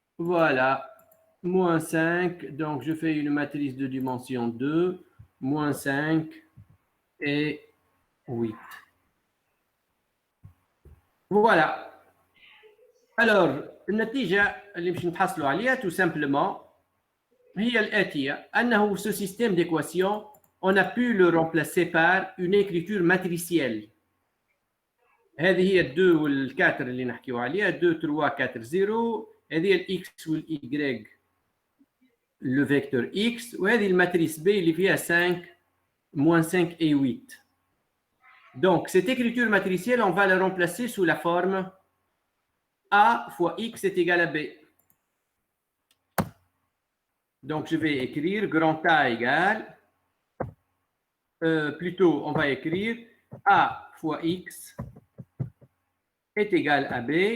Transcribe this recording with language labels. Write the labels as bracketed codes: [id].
[fr] voilà moins 5 donc je fais une matrice de dimension 2 moins 5 et 8 voilà. Alors النتيجة اللي باش نتحصلوا عليها tout simplement هي الآتية أنه ce système d'équation on a pu le remplacer par une écriture matricielle. [ar] هذه هي 2 وال4 اللي نحكيو عليها 2 3 4 0 هذه الإكس والإي le vecteur X وهذه الماتريس B اللي فيها 5 moins 5 et 8. [fr] Donc cette écriture matricielle on va la remplacer sous la forme A fois X est égal à B. Donc, je vais écrire grand A égale, plutôt, on va écrire A fois X est égal à B.